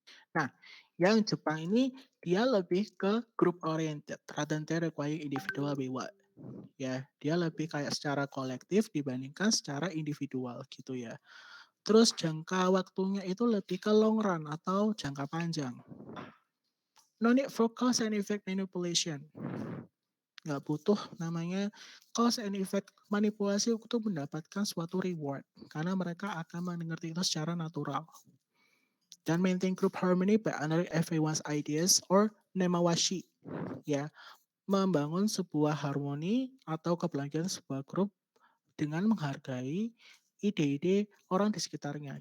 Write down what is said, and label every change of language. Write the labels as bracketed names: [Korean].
[Indonesian] Nah, yang Jepang ini dia lebih ke [English] group oriented rather than require individual reward. [Indonesian] Ya, dia lebih kayak secara kolektif dibandingkan secara individual gitu ya. Terus jangka waktunya itu lebih ke long run atau jangka panjang. [English] No need for cause and effect manipulation. [Indonesian] Nggak butuh namanya cause and effect manipulasi untuk mendapatkan suatu reward. Karena mereka akan mengerti itu secara natural. Dan [English] maintain group harmony by honoring everyone's ideas [Indonesian] or nemawashi. Ya, membangun sebuah harmoni atau keberlanjutan sebuah grup dengan menghargai ide-ide orang di sekitarnya.